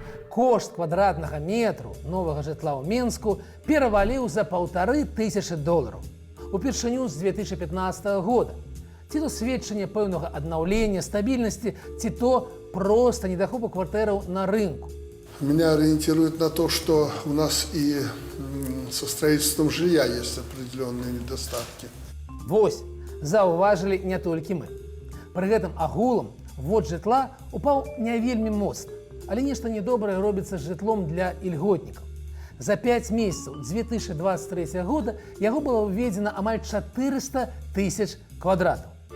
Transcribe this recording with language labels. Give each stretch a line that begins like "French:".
Belarusian: Кошт квадратнага метру новага жытла ў Менску пераваліў за $1500 упершыню з 2015 года. Ці то сведчанне пэўнага аднаўлення, стабільнасці, ці то проста недахопу кватэраў на рынку.
Russian: Меня ориентирует на то, что у нас и со строительством жилья есть определенные недостатки.
Belarusian: Вось, заўважылі не толькі мы. Пры гэтым агулам ввод жытла упаў не вельмі моцна, але нешта недобрае робіцца з жытлом для ільготнікаў. За 5 месяцаў 2023 года яго было введзена амаль 400 тысяч квадратаў.